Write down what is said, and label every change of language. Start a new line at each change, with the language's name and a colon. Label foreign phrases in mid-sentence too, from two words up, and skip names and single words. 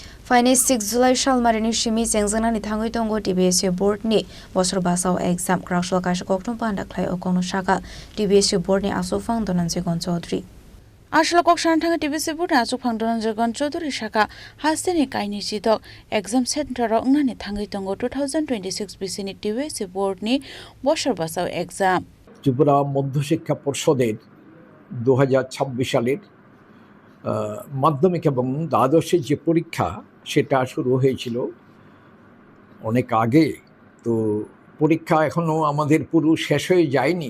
Kok Borok: Faini 6 July Shalmarini Shimi Zengzanani Thangui Tongo TBSU Board ni Bosor Basau exam Krashol Kashakokno Panda Klai Okono Shaka TBSU Board ni Asofang Donan Zegon Chaudhry Ashla Kokshan Thanga TBSU Board Asofang Donan Zegon Chaudhry Shaka Hasteni Kaini Sidok
English: exam center
Kok Borok: Nani Thangui Tongo 2026 BCN TBSU Board ni Bosor Basau exam
Bangla: ত্রিপুরা মধ্যশিক্ষা পর্ষদের 2026 সালের মাধ্যমিক এবং দ্বাদশের যে পরীক্ষা সেটা শুরু হয়েছিল অনেক আগে। তো পরীক্ষা এখনও আমাদের পুরো শেষ হয়ে যায়নি।